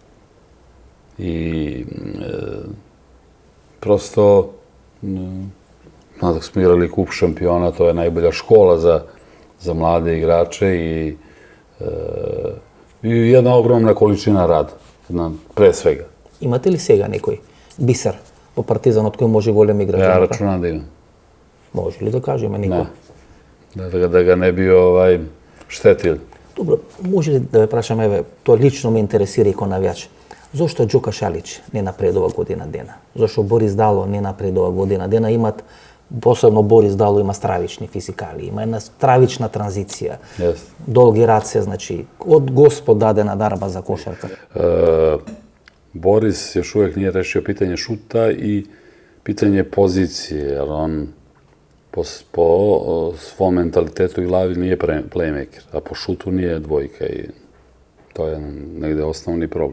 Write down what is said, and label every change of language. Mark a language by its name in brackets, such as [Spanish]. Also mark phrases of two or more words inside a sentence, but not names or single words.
[Serbian] I prosto, dok smo igrali kup šampiona, to je najbolja škola za mlade igrače i jedna ogromna količina rada, pre svega. [Macedonian] Имате ли сега некој бисер во Партизанот кој може голем играч? [Serbian] Ja računam da imam. [Macedonian] Може ли да кажеме некој? [Serbian] Da ga ne bi štetili. [Macedonian] Добро, може ли да ве прашам, еве, тоа лично ме интересира и кој навијач. Зошто Џока Шалич не напредува година дена? Зошто Борис Дало не напредува година дена? Имат, посебно Борис Дало има стравични физикали, има една стравична транзиција. Долги раце, значи, од Господ дадена дарба за кошарка. [Serbian] Boris još uvijek nije rešio pitanje šuta i pitanje pozicije, jer on po svom mentalitetu i glavi nije playmaker, a po šutu nije dvojka i to je negde osnovni problem.